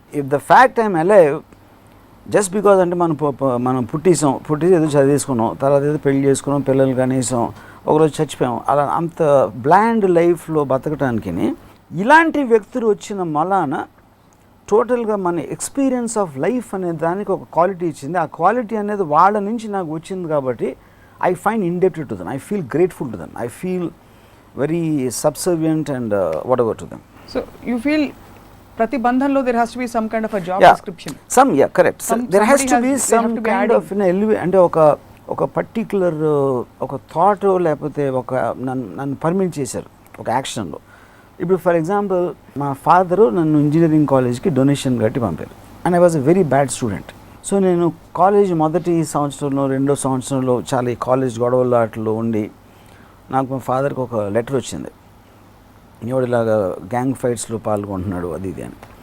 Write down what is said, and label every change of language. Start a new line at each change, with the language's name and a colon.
English: if the fact I'm alive just because
Telugu: అంటే మనం పుట్టేసి ఏదో చదివేసుకున్నాం, తర్వాత ఏదో పెళ్లి చేసుకున్నాం, పిల్లలు కనీసం ఒకరోజు చచ్చిపోయాం, అలా అంత బ్లాండ్ లైఫ్లో బతకటానికి ఇలాంటి వ్యక్తులు వచ్చిన మలాన టోటల్గా మన
English: experience of life
Telugu: అనే దానికి ఒక క్వాలిటీ ఇచ్చింది. ఆ క్వాలిటీ అనేది వాళ్ళ నుంచి నాకు వచ్చింది కాబట్టి
English: I find indebted to them, I feel grateful to them, I feel very subservient and whatever to them. So you feel
Telugu: ప్రతి బంధంలో
English: there has to be some kind of a job description. Correct. There has to be some kind of
Telugu: అంటే ఒక particular ఒక thought లేకపోతే ఒక నన్ను permit చేశారు ఒక యాక్షన్లో. ఇప్పుడు ఫర్ ఎగ్జాంపుల్ మా ఫాదరు నన్ను ఇంజనీరింగ్ కాలేజ్కి డొనేషన్ కట్టి పంపారు.
English: And I was a very bad student.
Telugu: So నేను కాలేజ్ మొదటి సంవత్సరంలో రెండో సంవత్సరంలో చాలా ఈ కాలేజ్ గొడవలు అట్లా ఉండి నాకు మా ఫాదర్కి ఒక లెటర్ వచ్చింది, ఇలాగా గ్యాంగ్ ఫైట్స్లో పాల్గొంటున్నాడు అది ఇది అని.